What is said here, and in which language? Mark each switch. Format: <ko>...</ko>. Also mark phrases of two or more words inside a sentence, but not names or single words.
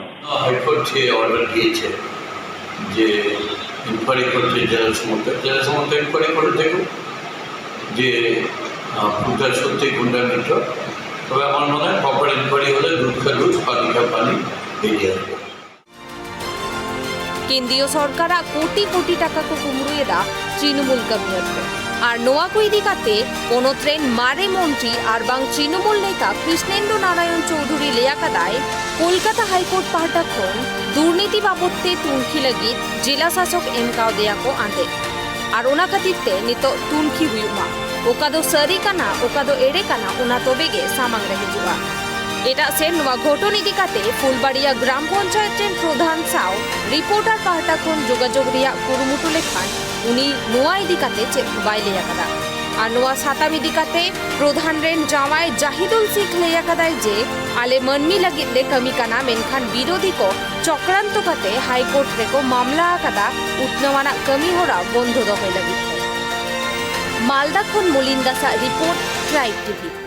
<bn>হাইকোর্ট যে অর্ডার দিয়েছে যে ইনকোয়ারি করছে জেলা সমস্ত ইনকোয়ারি করে দেখুন যে কোনটা সত্যি কোনটা মিথ্যা। তবে আমার মনে হয়</bn> <en>proper enquiry</en> <bn>হলে</bn> <hi>दूध का दूध पानी का पानी</hi> <bn>বেরিয়ে আসবে।</bn> <sat>কেন্দ্রীয় সরকারা কোটি কোটি টাকা को कुमरुएदा तृणमूल कमियत को और नोआ को इदी काते कोनो ट्रेन मारे मंत्री और बांग तृणमूल नेता कृष्णेंद्र नारायण चौधुरी लेया कदाय कलकाता हाईकोर्ट पाहटा खन दुर्नीति बाबदते तुनखी लगी जिला शासक एमकाव देया को आंदे और ओना खातिरते नितो तुनखी हुयुमा ओका दो सरी काना ओका दो एड़े काना ओना तोबेगे सामांग रहे जुवा। एटा से नोआ घटन इदी काते फुलबाड़िया ग्राम पंचायत रेन प्रधान साव रिपोर्टार पाहटा खन जोगाजोग रिया कुरुमुटु लेखान उनी नोआ इदी काते चेद बाय लेया कदा और नोआ साताम इदी काते प्रधान रेन जावाय जाहिदुल सिख लेया कदाय जे आले मनमी लगित ले कमी काना मेनखान विरोधी को चक्रांत काते हाईकोर्ट रेको मामला कदा उतनवाना कमी होरा बंध दोहे लगित मालदा खन मलिन दासा रिपोर्ट ट्राइब टीवी।</sat>